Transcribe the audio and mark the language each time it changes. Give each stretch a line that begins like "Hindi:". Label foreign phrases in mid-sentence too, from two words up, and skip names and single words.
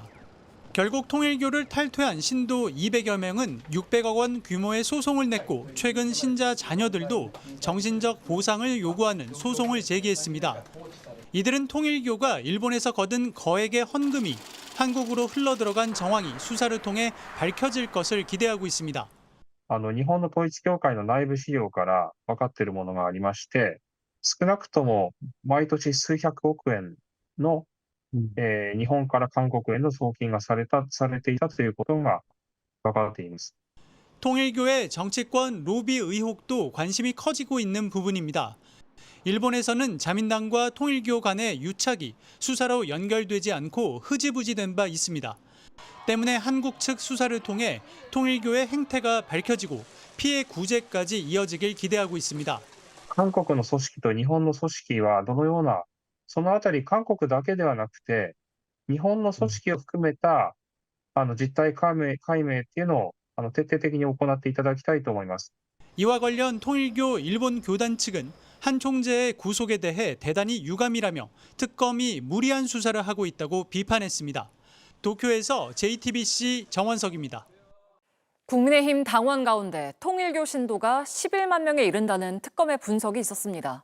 Korean: 결국 통일교를 탈퇴한 신도 200여 명은 600억 원 규모의 소송을 냈고 최근 신자 자녀들도 정신적 보상을 요구하는 소송을 제기했습니다. 이들은 통일교가 일본에서 거둔 거액의 헌금이 한국으로 흘러들어간 정황이 수사를 통해 밝혀질 것을 기대하고 있습니다.
Japanese: 日本の統一教会の内部資料から分かっているものがありまして、少なくとも毎年数百億円の、日本から韓国への送金がされていたということが分かっています。
Korean: 통일교의 정치권 로비 의혹도 관심이 커지고 있는 부분입니다. 일본에서는 자민당과 통일교 간의 유착이 수사로 연결되지 않고 흐지부지된 바 있습니다. 때문에 한국 측 수사를 통해 통일교의 행태가 밝혀지고 피해 구제까지 이어지길 기대하고 있습니다.
Japanese: 韓国の組織と日本の組織はどのような、そのあたり韓国だけではなくて、日本の組織を含めた実態解明っていうのを徹底的に行っていただきたいと思います。
Korean: 이와 관련 통일교 일본 교단 측은 한 총재의 구속에 대해 대단히 유감이라며 특검이 무리한 수사를 하고 있다고 비판했습니다. 도쿄에서 JTBC 정원석입니다. 국민의힘 당원 가운데 통일교 신도가 11만 명에 이른다는 특검의 분석이 있었습니다.